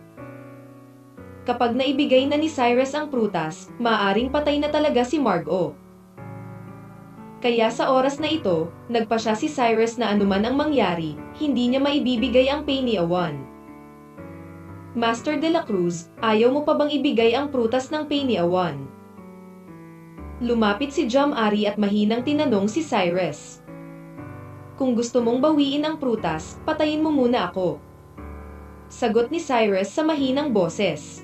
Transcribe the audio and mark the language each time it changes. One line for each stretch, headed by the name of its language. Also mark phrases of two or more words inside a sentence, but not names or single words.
Filipino: Kapag naibigay na ni Cyrus ang prutas, maaaring patay na talaga si Margot. Kaya sa oras na ito, nagpa siya si Cyrus na anuman ang mangyari, hindi niya maibibigay ang Painiawan. Master de la Cruz, ayaw mo pa bang ibigay ang prutas ng Painiawan? Lumapit si Jam-Ari at mahinang tinanong si Cyrus. Kung gusto mong bawiin ang prutas, patayin mo muna ako. Sagot ni Cyrus sa mahinang boses.